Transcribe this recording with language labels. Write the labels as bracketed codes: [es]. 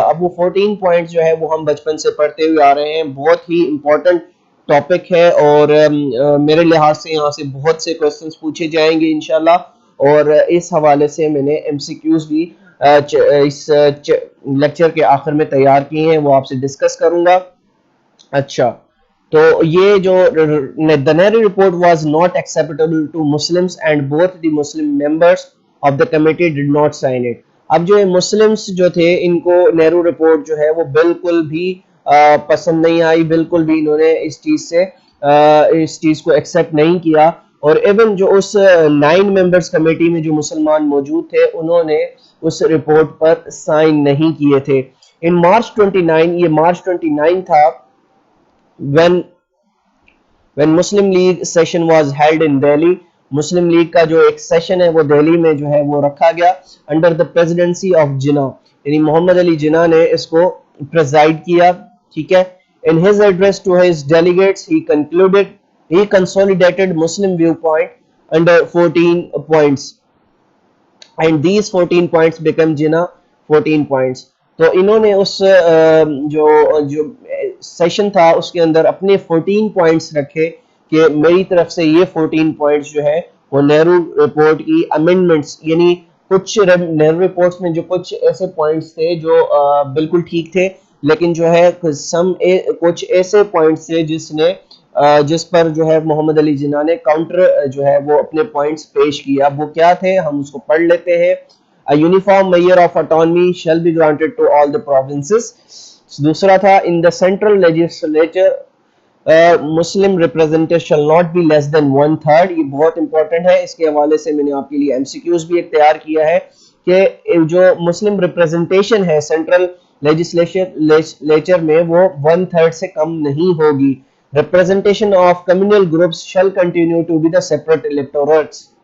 [ur] اب وہ 14 پوائنٹس جو ہے وہ ہم بچپن سے پڑھتے ہوئے آ رہے ہیں، بہت ہی امپورٹنٹ ٹاپک ہے اور میرے لحاظ سے یہاں سے بہت سے کوسچنز پوچھے جائیں گے انشاءاللہ. اور اس حوالے سے میں نے ایم سی کیوز بھی اس لیکچر کے آخر میں تیار کیے ہیں، وہ آپ سے ڈسکس کروں گا. اچھا، تو یہ جو [en] the Nehru report was not acceptable to Muslims and both the Muslim members of the committee did not sign it. [ur] اب جو مسلمس جو تھے ان کو نہرو رپورٹ جو ہے وہ بالکل بھی پسند نہیں آئی، بالکل بھی انہوں نے اس چیز کو ایکسیپٹ نہیں کیا. اور ایون جو اس 9 ممبرز کمیٹی میں جو مسلمان موجود تھے انہوں نے اس رپورٹ پر سائن نہیں کیے تھے. [en] in March 29، [ur] یہ مارچ 29 تھا [en] when Muslim League session was held in Delhi. [ur] Muslim league کا جو ایک سیشن ہے وہ دہلی میں جو ہے وہ رکھا گیا انڈر [en] the presidency of [ur] جناح، یعنی محمد علی جناح نے اس کو پریزائڈ کیا. ٹھیک ہے. [en] In his address to his delegates he consolidated Muslim viewpoint under 14 points and these 14 points become Jinnah 14 points. [ur] تو انہوں نے اس جو سیشن تھا اس کے اندر اپنے 14 پوائنٹس رکھے کہ میری طرف سے یہ 14 پوائنٹس جو ہے وہ نہرو رپورٹ کی امینڈمنٹس، یعنی کچھ نہرو رپورٹس میں جو کچھ ایسے پوائنٹس تھے جو بالکل ٹھیک تھے لیکن جو ہے کچھ ایسے پوائنٹس تھے جس پر جو ہے محمد علی جناح نے کاؤنٹر جو ہے وہ اپنے پوائنٹس پیش کیا. اب وہ کیا تھے ہم اس کو پڑھ لیتے ہیں. [en] A uniform measure of autonomy shall be granted to all the provinces. [ur] دوسرا تھا [en] in the central legislature Muslim representatives shall not be less than 1/3. [ur] یہ بہت امپورٹنٹ ہے، اس کے حوالے سے میں نے آپ کے لیے ایم سی کیوز بھی ایک تیار کیا ہے کہ جو مسلم ریپرزنٹیشن ہے سینٹرل لیجسلیچر میں وہ 1/3 سے کم نہیں ہوگی. [en] Representation of communal groups shall continue to be the separate electorates.